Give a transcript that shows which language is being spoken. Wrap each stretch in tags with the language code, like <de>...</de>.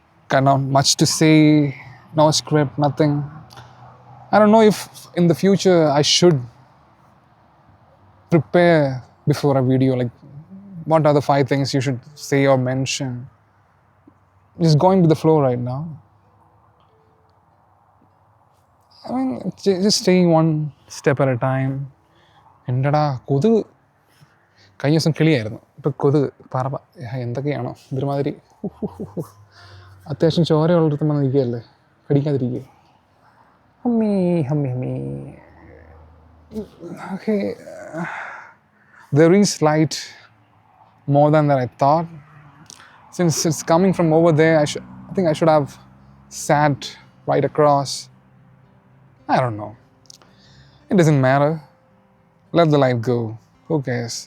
<en>Got not much to say, no script, nothing. I don't know if in the future I should prepare before a video, like what are the 5 things you should say or mention. Just going with the flow right now. I mean, just taking one step at a time.</en> <ml>എൻ്റെടാ കൊതുക് കഴിഞ്ഞ ദിവസം കിളിയായിരുന്നു, ഇപ്പം കൊതുക് പറവ എന്തൊക്കെയാണോ ഇതൊരുമാതിരി അത്യാവശ്യം ചോരയുള്ളിടത്ത് വന്ന് നിൽക്കുകയല്ലേ, കടിക്കാതിരിക്കുക. അമ്മീ അമ്മി അമ്മീ.</ml> <en>Okay, there is light more than that I thought. Since it's coming from over there, I think I should have sat right across. I don't know. It doesn't matter. Let the light go. Who cares?</en>